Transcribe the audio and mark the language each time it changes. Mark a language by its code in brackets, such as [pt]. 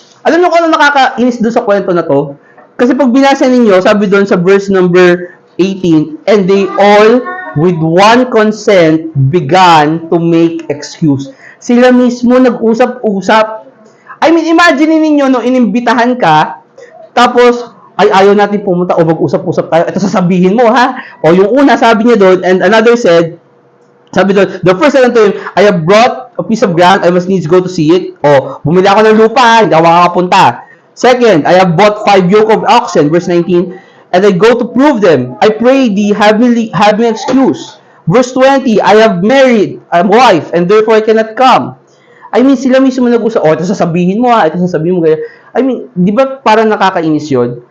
[tl] Alam niyo kung ano nakakainis doon sa kwento na to? [en] Kasi pag binasa ninyo, sabi doon sa verse number 18, and they all with one consent began to make excuse. [tl] Sila mismo nag-usap-usap. I mean, imagine ninyo, no, inimbitahan ka, tapos, ayaw natin pumunta o mag-usap-usap tayo. Ito sasabihin mo, ha? [en] O yung una, sabi niya doon, and another said, sabi doon, the first said unto him, I have brought a piece of ground, I must needs go to see it. [tl] O, bumili ako ng lupa, hindi ako makakapunta. [en] Second, I have bought 5 yoke of oxen, verse 19, and I go to prove them. I pray thee, have me excuse. Verse 20, I have married a wife, and therefore I cannot come. [tl] I mean, sila mismo nag-usap, ito sasabihin mo ito sasabihin mo ganyan. I mean, di ba parang nakakainis yun?